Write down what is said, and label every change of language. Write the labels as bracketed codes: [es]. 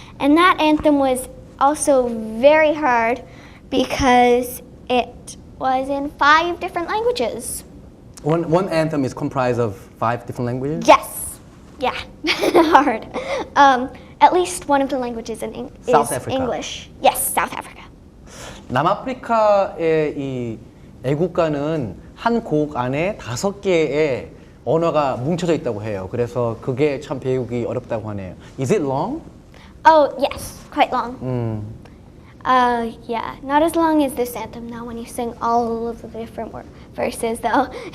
[en] And that anthem was also very hard because it was in 5 different languages. One anthem is comprised of 5 different languages? Yes. Yeah. Hard. At least one of the languages is English. Yes, South Africa. [ko] 남아프리카의 이 애국가는 한 곡 안에 5개의 언어가 뭉쳐져 있다고 해요. 그래서 그게 참 배우기 어렵다고 하네요. [en] Is it long? Oh, yes, quite long. Yeah, not as long as this anthem though when you sing all of the different verses though.